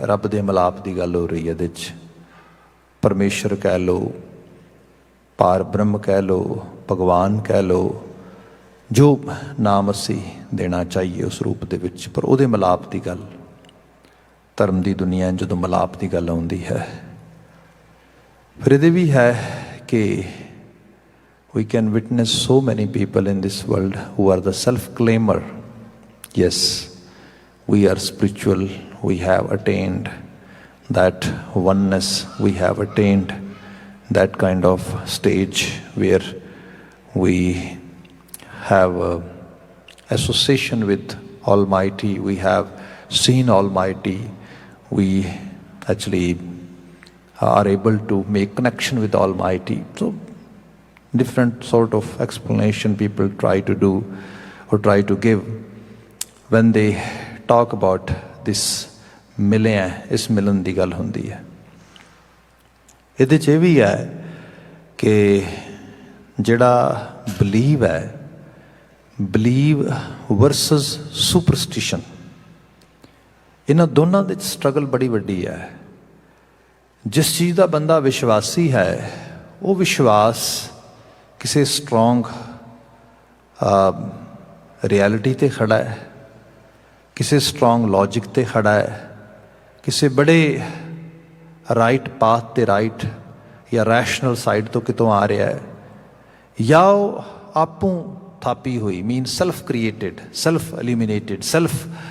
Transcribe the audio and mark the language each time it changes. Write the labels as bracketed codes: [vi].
[pa] ਰੱਬ ਦੇ ਮਿਲਾਪ ਦੀ ਗੱਲ ਹੋ ਰਹੀ ਹੈ। ਇਹਦੇ 'ਚ ਪਰਮੇਸ਼ਰ ਕਹਿ ਲਓ, ਪਾਰ ਬ੍ਰਹਮ ਕਹਿ ਲਓ, ਭਗਵਾਨ ਕਹਿ ਲਓ, ਜੋ ਨਾਮ ਅਸੀਂ ਦੇਣਾ ਚਾਹੀਏ ਉਸ ਰੂਪ ਦੇ ਵਿੱਚ, ਪਰ ਉਹਦੇ ਮਿਲਾਪ ਦੀ ਗੱਲ। ਧਰਮ ਦੀ ਦੁਨੀਆ ਜਦੋਂ ਮਿਲਾਪ ਦੀ ਗੱਲ ਆਉਂਦੀ ਹੈ, ਫਿਰ ਇਹਦੇ ਵੀ ਹੈ ਕਿ [en] we can witness so many people in this world who are the self-claimer. Yes, we are spiritual, we have attained that oneness, we have attained that kind of stage where we have association with Almighty, we have seen Almighty, we actually are able to make connection with Almighty. So different sort of explanation people try to do or try to give when they talk about this [pa] ਮਿਲੇ ਹੈ, ਇਸ ਮਿਲਣ ਦੀ ਗੱਲ ਹੁੰਦੀ ਹੈ। ਇਹਦੇ 'ਚ ਇਹ ਵੀ ਹੈ ਕਿ ਜਿਹੜਾ ਬਲੀਵ ਹੈ, ਬਲੀਵ ਵਰਸਸ ਸੁਪਰਸਟੀਸ਼ਨ, ਇਹਨਾਂ ਦੋਨਾਂ ਦੇ 'ਚ ਸਟਰਗਲ ਬੜੀ ਵੱਡੀ ਹੈ। ਜਿਸ ਚੀਜ਼ ਦਾ ਬੰਦਾ ਵਿਸ਼ਵਾਸੀ ਹੈ ਉਹ ਵਿਸ਼ਵਾਸ ਕਿਸੇ ਸਟਰੋਂਗ ਰਿਐਲਿਟੀ 'ਤੇ ਖੜ੍ਹਾ ਹੈ, ਕਿਸੇ ਸਟਰੋਂਗ ਲੌਜਿਕ 'ਤੇ ਖੜ੍ਹਾ ਹੈ, ਕਿਸੇ ਬੜੇ ਰਾਈਟ ਪਾਥ 'ਤੇ ਰਾਈਟ ਜਾਂ ਰੈਸ਼ਨਲ ਸਾਈਡ ਤੋਂ ਕਿਤੋਂ ਆ ਰਿਹਾ ਹੈ, ਜਾਂ ਉਹ ਆਪੋਂ ਥਾਪੀ ਹੋਈ ਮੀਨ ਸੈਲਫ ਕ੍ਰੀਏਟਿਡ, ਸੈਲਫ ਐਲੀਮੀਨੇਟਿਡ, ਸੈਲਫ